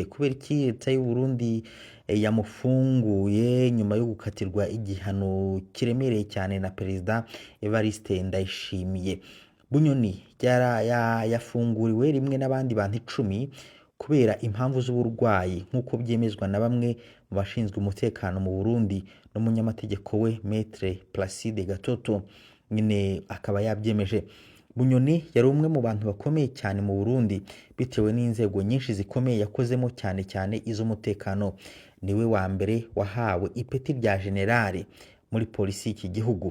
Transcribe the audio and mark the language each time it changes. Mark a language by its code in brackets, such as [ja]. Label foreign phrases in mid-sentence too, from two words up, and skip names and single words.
[rw] Kubera iki leta y'u Burundi yamufunguye nyuma yo gukatirwa igihano kiremereye cyane na Perezida Evariste Ndayishimiye? Bunyoni yafunguriwe rimwe n'abandi bantu 10 kubera impamvu z'uburwayi nk'uko byemezwa na bamwe mu bashinzwe umutekano mu Burundi n'umunyamategeko we Maître Placide Gatoto nyine akaba yabyemeje. Bunyoni yari umwe mu bantu bakomeye cyane mu Burundi bitewe n'inzego nyinshi zikomeye yakozemo cyane iz'umutekano. Niwe wa mbere wahawe ipeti rya generale muri polisi y'iki gihugu.